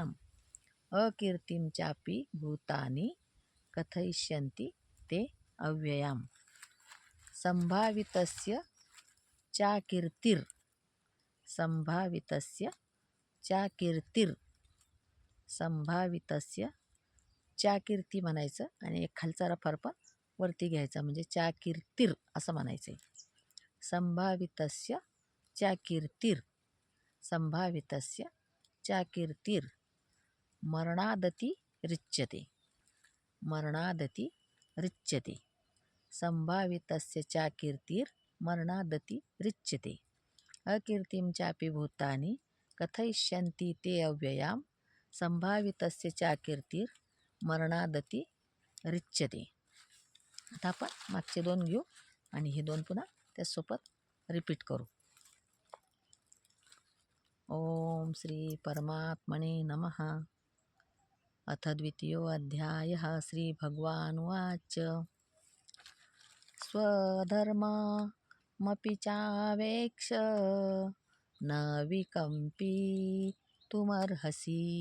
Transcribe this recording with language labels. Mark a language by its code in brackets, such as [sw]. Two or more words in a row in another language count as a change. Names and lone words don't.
[sa] अकीर्तिं चापि भूतानि कथयिष्यन्ति ते अव्ययां. संभावितस्य चा कीर्तिर्. संभावितस्य चा कीर्तिर्. संभावितस्य चा कीर्ती [mr] म्हणायचं आणि एक खालचा रफार पण वरती घ्यायचा, म्हणजे [sa] चा कीर्तिर् [mr] असं म्हणायचं. [sa] संभावितस्य चा कीर्तिर्. संभावितस्य चा कीर्तिर् मरणादति रिच्यते. मरणादति रिच्यते. संभावितस्य चा कीर्तिर् मरणादति रिच्यते. अकीर्तिं चापि भूतानि कथयिष्यन्ति ते अव्ययां. संभावितस्य चा कीर्तिर् मरणादति रिच्यते. [mr] आता आपण मागचे 2 घेऊ आणि हे 2 पुन्हा त्यासोबत रिपीट करू. [sa] ओम श्री परमात्मने नमः. अथ द्वितीयोऽध्यायः. श्रीभगवानुवाच. स्वधर्ममपि चावेक्ष न विकम्पितुमर्हसि.